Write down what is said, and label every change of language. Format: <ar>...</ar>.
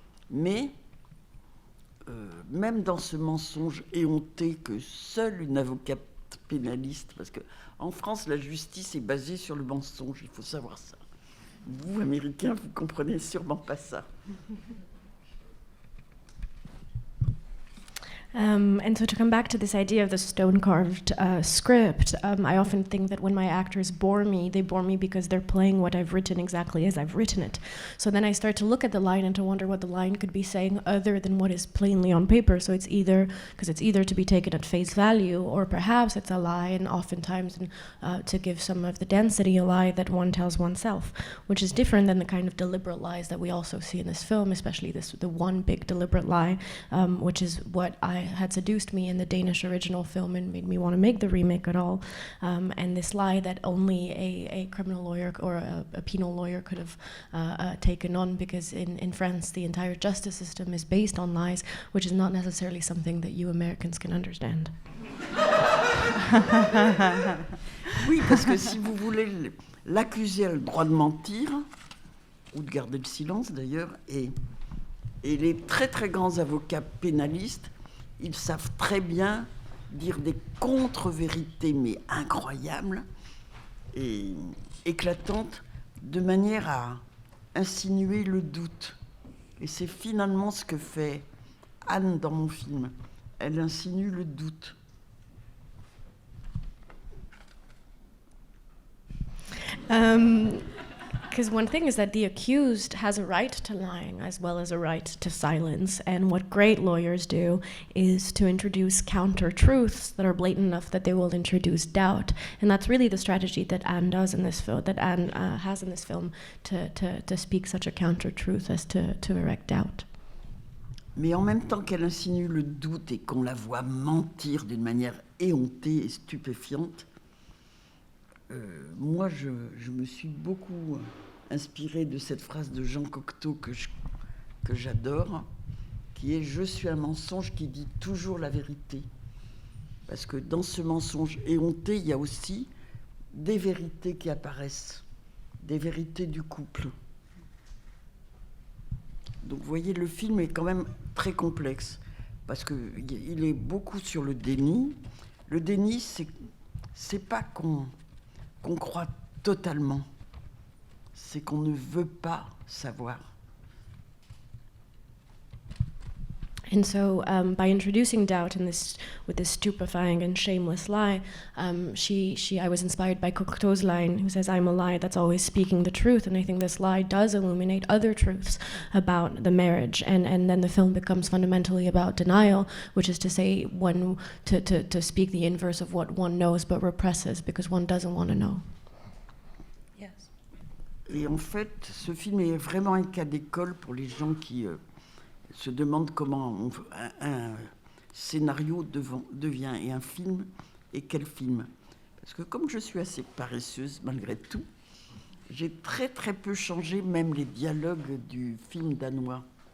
<fr>Mais même dans ce mensonge éhonté que seule une avocate pénaliste, parce qu'en France, la justice est basée sur le mensonge, il faut savoir ça. Vous, Américains, vous comprenez sûrement pas ça.</fr> <en>And so to come back to this idea of the stone-carved script, I often think that when my actors bore me, they bore me because they're playing what I've written exactly as I've written it. So then I start to look at the line and to wonder what the line could be saying other than what is plainly on paper. So it's either to be taken at face value, or perhaps it's a lie, and oftentimes to give some of the density, a lie that one tells oneself, which is different than the kind of deliberate lies that we also see in this film, especially the one big deliberate lie, which is what had seduced me in the Danish original film and made me want to make the remake at all. And this lie that only a criminal lawyer or a penal lawyer could have taken on, because in France the entire justice system is based on lies, which is not necessarily something that you Americans can understand.</en> <fr>Oui, parce que si vous voulez, l'accusé a le droit de mentir, ou de garder le silence d'ailleurs, et les très très grands avocats pénalistes, ils savent très bien dire des contre-vérités, mais incroyables et éclatantes, de manière à insinuer le doute. Et c'est finalement ce que fait Anne dans mon film. Elle insinue le doute.</fr> <en>Because one thing is that the accused has a right to lying as well as a right to silence. And what great lawyers do is to introduce counter-truths that are blatant enough that they will introduce doubt. And that's really the strategy that Anne does in this film, that Anne has in this film, to speak such a counter-truth as to erect doubt.</en> <fr>Mais en même temps qu'elle insinue le doute et qu'on la voit mentir d'une manière éhontée et stupéfiante, moi, je me suis beaucoup inspirée de cette phrase de Jean Cocteau que j'adore, qui est « Je suis un mensonge qui dit toujours la vérité ». Parce que dans ce mensonge éhonté, il y a aussi des vérités qui apparaissent, des vérités du couple. Donc vous voyez, le film est quand même très complexe, parce qu'il est beaucoup sur le déni. Le déni, c'est pas qu'on croit totalement, c'est qu'on ne veut pas savoir.</fr> <en>And so, by introducing doubt in with this stupefying and shameless lie, I was inspired by Cocteau's line, who says, "I'm a lie that's always speaking the truth." And I think this lie does illuminate other truths about the marriage, and then the film becomes fundamentally about denial, which is to say, to speak the inverse of what one knows but represses because one doesn't want to know. Yes.</en> <fr>Et en fait, ce film est vraiment un cas d'école pour les gens qui se demandent comment un scénario devient et un film, et quel film. Parce que comme je suis assez paresseuse malgré tout, j'ai très très peu changé même les dialogues du film danois.</fr>